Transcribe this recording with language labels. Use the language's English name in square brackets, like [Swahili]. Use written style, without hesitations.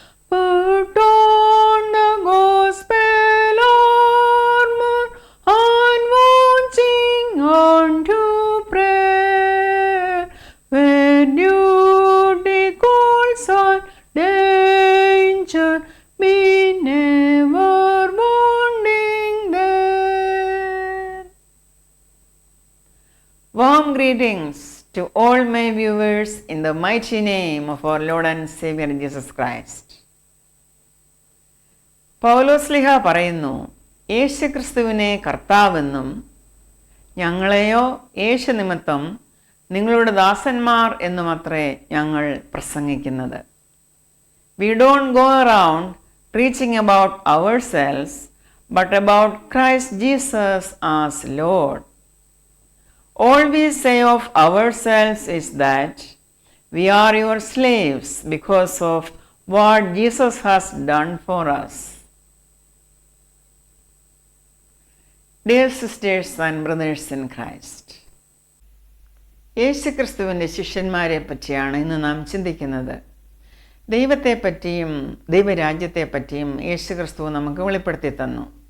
[English] Put on the gospel armor, and watching unto prayer, when duty calls on danger, be never wanting there. Warm greetings to all my viewers in the mighty name of our Lord and Savior Jesus Christ. [Malayalam] പൗലോസ്ലിഹ പറയുന്നു, യേശുക്രിസ്തുവിനെ കർത്താവെന്നും ഞങ്ങളെയോ യേശു നിമിത്തം നിങ്ങളുടെ ദാസന്മാർ എന്നുമത്രേ ഞങ്ങൾ പ്രസംഗിക്കുന്നത്. [English] We don't go around preaching about ourselves, but about Christ Jesus as Lord. All we say of ourselves is that we are your slaves because of what Jesus has done for us. Dear sisters and brothers in Christ, [Malayalam] യേശുക്രിസ്തുവിൻ്റെ ശിഷ്യന്മാരെ പറ്റിയാണ് ഇന്ന് നാം ചിന്തിക്കുന്നത്. ദൈവത്തെപ്പറ്റിയും ദൈവരാജ്യത്തെപ്പറ്റിയും യേശുക്രിസ്തു നമുക്ക് വെളിപ്പെടുത്തി തന്നു.